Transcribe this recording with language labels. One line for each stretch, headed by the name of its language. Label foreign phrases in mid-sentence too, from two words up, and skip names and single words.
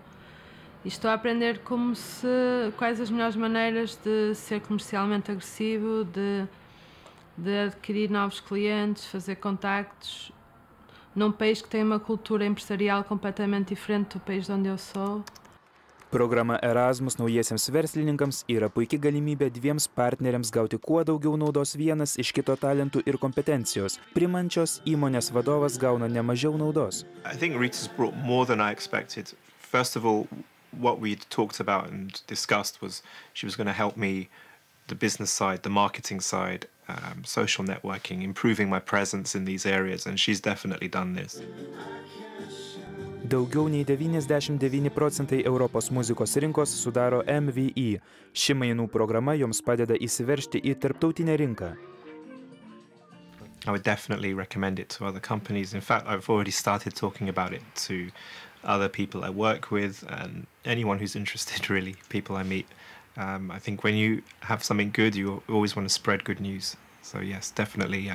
Portuguese: E estou a aprender quais as melhores maneiras de ser comercialmente agressivo, de adquirir novos clientes, fazer contactos num país que tem uma cultura empresarial completamente diferente do país de onde eu sou.
Lithuanian: Programa Erasmus naujiesiems verslininkams yra puikia galimybė dviems partneriams gauti kuo daugiau naudos vienas iš kito talentų ir kompetencijos. Primančios įmonės vadovas gauna ne mažiau naudos.
English: I think Rita's brought more than I expected. First of all, what we talked about and discussed was she was going to help me the business side, the marketing side, social networking, improving my presence in these areas, and she's definitely done this.
Lithuanian: Daugiau nei 99% Europos muzikos rinkos sudaro MVE. Ši mainų programa joms padeda įsiveržti į tarptautinę rinką.
English: I would definitely recommend it to other companies. In fact, I've already started talking about it to other people I work with and anyone who's interested, really, people I meet. I think when you have something good, you always want to spread good news.